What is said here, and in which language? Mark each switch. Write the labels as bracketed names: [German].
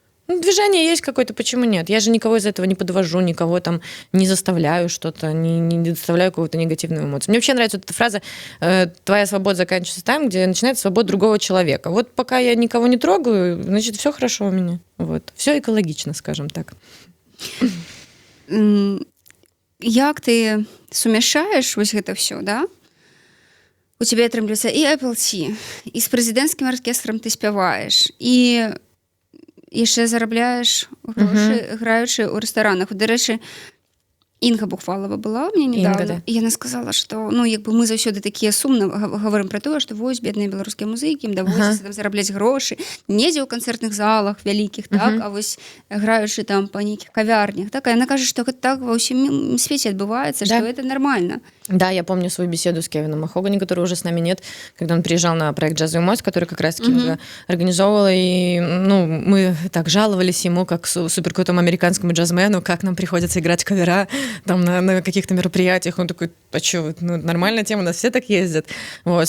[Russian] Ну, движение есть какое-то, почему нет? Я же никого из этого не подвожу, никого там не заставляю что-то, не доставляю какую-то негативную эмоцию. Мне вообще нравится вот эта фраза «твоя свобода заканчивается там, где начинается свобода другого человека». Вот пока я никого не трогаю, значит, все хорошо у меня. Вот. Все экологично, скажем так. [Belarusian] Як ты сумяшаеш вось гэта ўсё, да? У цябе атрымліваецца і Apple Tea, і з прэзідэнцкім аркестрам ты спяваеш, і яшчэ зарабляеш грошы, граючы ў рэстаранах. Дарэчы, Інга Бухвалова была ў мяне недавно, Інга, да. і яна сказала, што ну, як бы мы заўсёды такія сумна гаворым пра тое, што вось бедныя беларускія музыкі, ім даводзіцца там зарабляць грошы, недзе ў канцэртных залах вялікіх, так, а вось граючы там па нейкіх кавярнях, так, а яна кажа, што гэта так ва ўсім свеце адбываецца, што [Russian] это нормально. Да, я помню свою беседу с Кевином Махогани, который уже с нами нет, когда он приезжал на проект «Джазовый мост», который как раз-таки организовывал, и ну, мы так жаловались ему, как суперкрутому американскому джазмену, как нам приходится играть кавера там на каких-то мероприятиях. Он такой, а что, ну, нормальная тема, у нас все так ездят. Вот.